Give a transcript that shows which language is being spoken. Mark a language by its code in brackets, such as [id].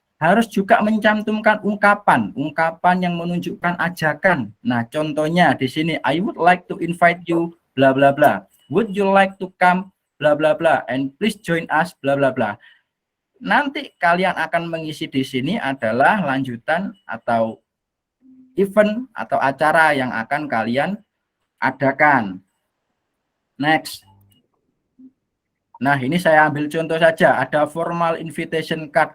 [id] harus juga mencantumkan ungkapan yang menunjukkan ajakan. Nah, contohnya di sini, [en] I would like to invite you, bla bla [id] bla. [en] Would you like to come, bla bla bla, and please join us, bla bla bla. [id] Nanti kalian akan mengisi di sini adalah lanjutan atau event atau acara yang akan kalian adakan. Next. Nah, ini saya ambil contoh saja, ada formal invitation card.